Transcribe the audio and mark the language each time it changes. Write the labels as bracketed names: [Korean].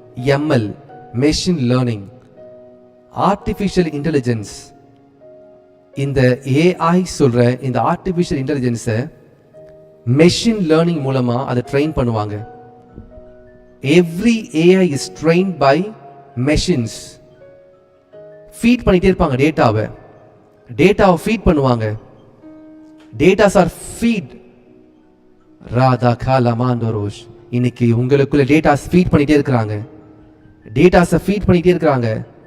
[Tamil] ML, machine learning, artificial intelligence. இந்த AI சொல்ற இந்த ஆர்டிஃபிஷியல் இன்டெலிஜென்ஸை மெஷின் லேர்னிங் மூலமா அதை ட்ரெயின் பண்ணுவாங்க. [English] Every AI is trained by machines. [Tamil] Feet பண்ணிட்டே இருப்பாங்க டேட்டாவை ஃபீட் பண்ணுவாங்க. [English] Datas are feed. ராதா காலமாண்டோரோஷ். [Tamil] இன்னைக்கு உங்களுக்குள்ள டேட்டாஸ் ஃபீட் பண்ணிட்டே இருக்கிறாங்க. டேட்டாஸை ஃபீட் பண்ணிட்டே இருக்கிறாங்க.